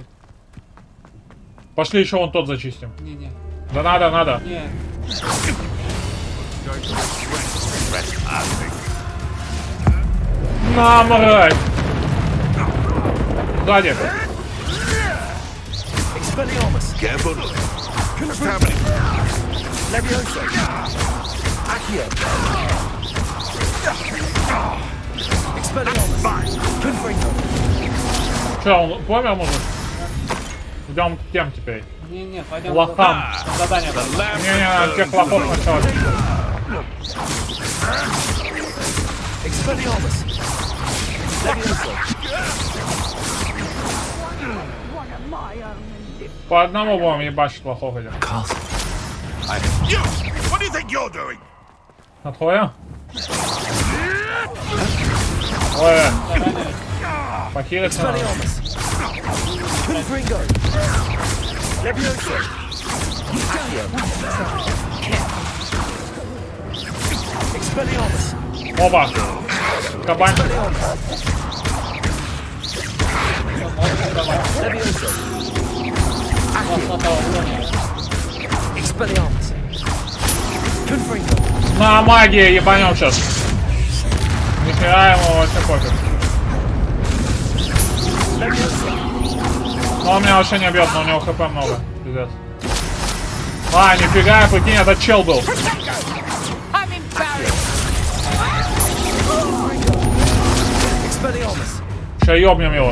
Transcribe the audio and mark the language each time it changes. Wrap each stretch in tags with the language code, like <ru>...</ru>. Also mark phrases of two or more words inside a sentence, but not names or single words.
<ru>Пошли еще вон тот зачистим. Не-не. Да надо, надо. Не. На, мразь! Сзади. Careful. Levioso. Accio. Expelliarmus. Confringo. Че, он помер, может? Идем к тем теперь. Не-не, пойдем. Лохам. Задание. Не-не, надо всех лохов сначала. Expelliarmus. Levioso. По одному будем ебашить лохов идем.</ru> <en>You! What do you think you're doing?</en> <ru>Отходим? Ой. Похилиться надо. Confringo. Levioso. Accio. Expelliarmus. Оба. Кабанчик. Levioso. Expelliarmus. Confringo. На магии ебанем сейчас. Нихера ему вообще пофиг. Но он меня вообще не бьет, но у него хп много. Пиздец. А, нифига, прикинь, это чел был. Ща ёбнем его.</ru>